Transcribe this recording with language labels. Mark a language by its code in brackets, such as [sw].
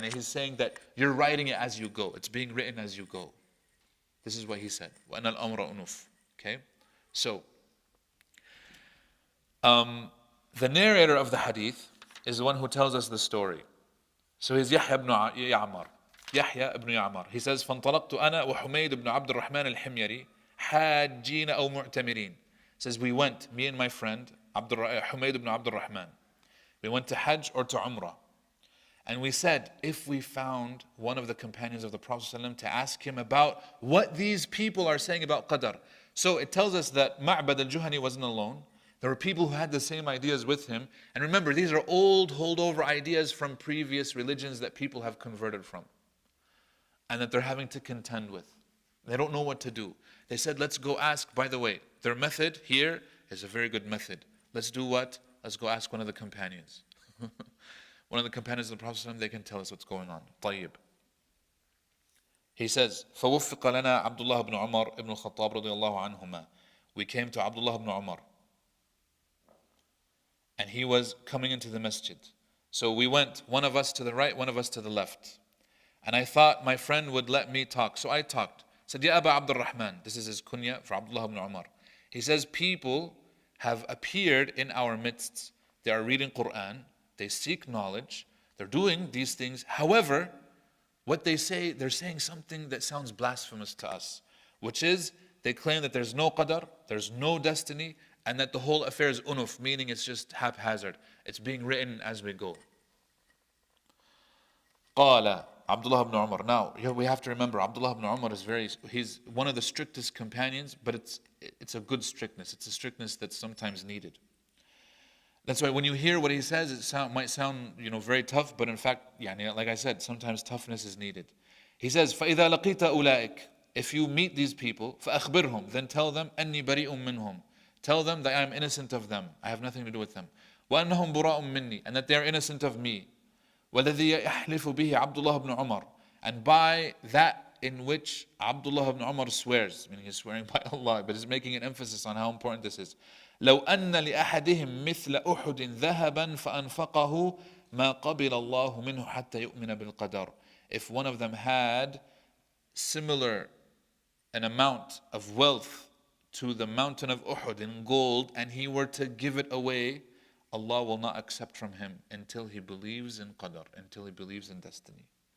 [en] He's saying that you're writing it as you go. It's being written as you go. This is what he said. [ar] وَأَنَا الْأَمْرَ أُنُوفٌ. [en] Okay? So, the narrator of the hadith is the one who tells us the story. So he's Yahya ibn Ya'mar. He says, [ar] فَانْطَلَقْتُ أَنَا وَحُمَيْدُ بْنُ عَبْدُ الرَّحْمَنِ الْحِمْيَرِ حَاجِّينَ أَوْ مُعْتَمِرِينَ. [en] Says, we went, me and my friend, Humayd ibn Abdul Rahman. We went to Hajj or to Umrah. And we said, if we found one of the companions of the Prophet ﷺ to ask him about what these people are saying about qadar. So it tells us that Ma'bad al-Juhani wasn't alone. There were people who had the same ideas with him. And remember, these are old holdover ideas from previous religions that people have converted from. And that they're having to contend with. They don't know what to do. They said, let's go ask, by the way, their method here is a very good method. Let's do what? Let's go ask one of the companions. One of the companions of the Prophet ﷺ, they can tell us what's going on. [ar] طيب. He says, فَوُفِّقَ لَنَا عَبْدُ اللَّهِ بْنُ عُمَرْ ibn al-Khattab رضي الله عنهما. [en] We came to Abdullah ibn Umar. And he was coming into the masjid. So we went, one of us to the right, one of us to the left. And I thought my friend would let me talk. So I talked. Said, Ya Aba Abdul Rahman. This is his kunya for Abdullah ibn Umar. He says, people have appeared in our midst. They are reading Quran. They seek knowledge. They're doing these things. However, what they say, they're saying something that sounds blasphemous to us, which is they claim that there's no qadar, there's no destiny, and that the whole affair is unuf, meaning it's just haphazard. It's being written as we go. قال Abdullah ibn Umar. Now, here we have to remember, Abdullah ibn Umar he's one of the strictest companions, but it's a good strictness. It's a strictness that's sometimes needed. That's why when you hear what he says, might sound very tough, but in fact, like I said, sometimes toughness is needed. He says, [ar] فَإِذَا لَقِيتَ أُولَٰئِكَ. [en] If you meet these people, [ar] فَأَخْبِرْهُمْ. [en] Then tell them, [ar] أَنِّي بَرِيءٌ مِّنْهُمْ. [en] Tell them that I am innocent of them. I have nothing to do with them. [ar] وَأَنَّهُمْ بُرَاءٌ مِّنِّي. [en] And that they are innocent of me. [ar] وَالَّذِي يَحْلِفُ بِهِ عَبْدُ اللَّهِ بْنُ عُمَرٍ. [en] And by that in which Abdullah ibn Umar swears, meaning he's swearing by Allah, but he's making an emphasis on how important this is. [ar] لو أن لأحدهم مثل أحد ذهبا فأنفقه ما قبل الله منه حتى يؤمن بالقدر. [en] If one of them had similar an amount of wealth to the mountain of Uhud in gold and he were to give it away, Allah will not accept from him until he believes in qadar, until he believes in destiny.